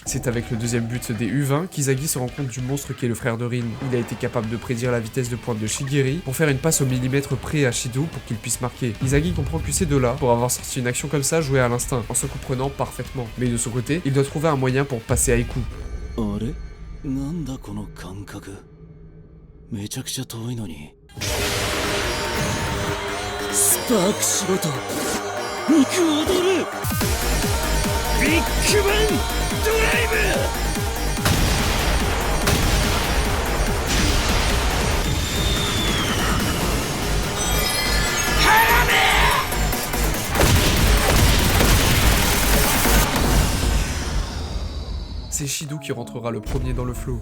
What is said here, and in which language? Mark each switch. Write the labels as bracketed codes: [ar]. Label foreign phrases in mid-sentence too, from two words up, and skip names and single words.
[fr] C'est avec le deuxième but des U20 qu'Izagi se rend compte du monstre qui est le frère de Rin. Il a été capable de prédire la vitesse de pointe de Shigeri pour faire une passe au millimètre près à Shido pour qu'il puisse marquer. Izagi comprend que ces deux-là, pour avoir sorti une action comme ça, jouaient à l'instinct, en se comprenant parfaitement. Mais de son côté, il doit trouver un moyen pour passer à Aiku. [ja] なんだこの感覚めちゃくちゃ遠いのにスパークしろと肉踊るビッグバンドライブ [fr] C'est Shido qui rentrera le premier dans le flow.